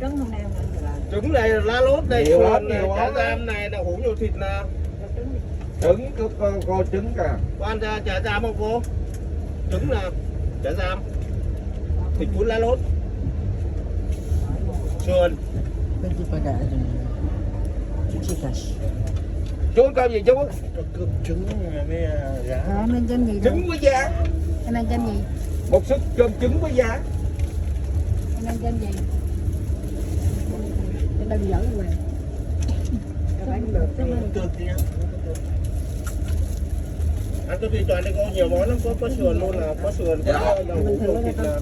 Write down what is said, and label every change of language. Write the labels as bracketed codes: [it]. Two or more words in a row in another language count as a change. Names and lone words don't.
[vi] Trứng không nào? Trứng này, lá lốt này, Nhiều lắm, sườn này, nhiều chả lắm. giam này, đậu hũ nhồi thịt nè. Trứng cô trứng cả. Có ăn chả giam không cô? Trứng nè, chả giam. Thịt cuốn lá lốt. Sườn. [tl] Pwede pa na. Chichikas. [vi] Chú ăn cơm gì chú? Cơm trứng với giá. Rồi em ăn cơm gì đâu? Trứng với giá. Em ăn cơm gì? Một suất cơm trứng với giá. Em ăn cơm gì? Em đang giỡn rồi. Ăn cơm thịt tròn đây cô, nhiều món lắm, có sườn luôn là có sườn, có đậu hũ nhồi thịt là.